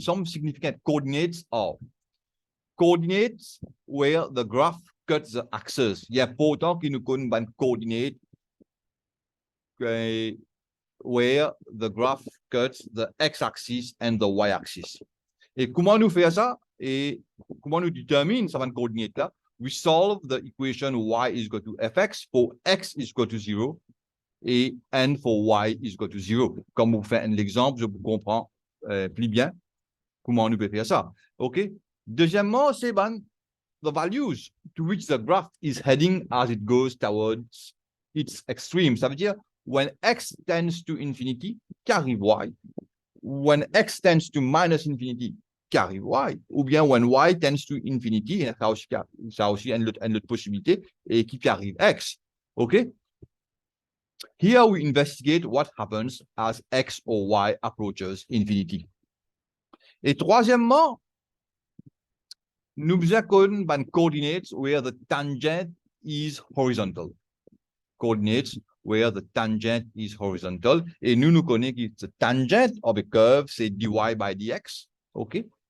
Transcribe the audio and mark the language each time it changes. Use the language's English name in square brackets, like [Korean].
[English] Some significant coordinates are coordinates where the graph cuts the axes. [French] Il est important qu'il nous connaisse un [English] coordinate where the graph cuts the x-axis and the y-axis. [French] Et comment nous faire ça? Et comment nous détermine cette coordinate-là? [English] We solve the equation y is equal to fx for x is equal to 0 et n for y is equal to 0. [French] Comme vous faites l'exemple, je vous comprends plus bien comment nous pouvons faire ça. OK? Deuxièmement, c'est [English] the values to which the graph is heading as it goes towards its extreme. [French] Ça veut dire, [English] when x tends to infinity, [French] qu'arrive y? [English] When x tends to minus infinity, [French] qu'arrive y? Ou bien [English] when y tends to infinity, [French] ça aussi une autre possibilité, et qui arrive x. OK? [English] Here we investigate what happens as x or y approaches infinity. [French] Et troisièmement, nous avons [English] coordinates where the tangent is horizontal. Coordinates where the tangent is horizontal. [French] Et nous connaissons que [English] the tangent of a curve, c'est dy by dx. OK?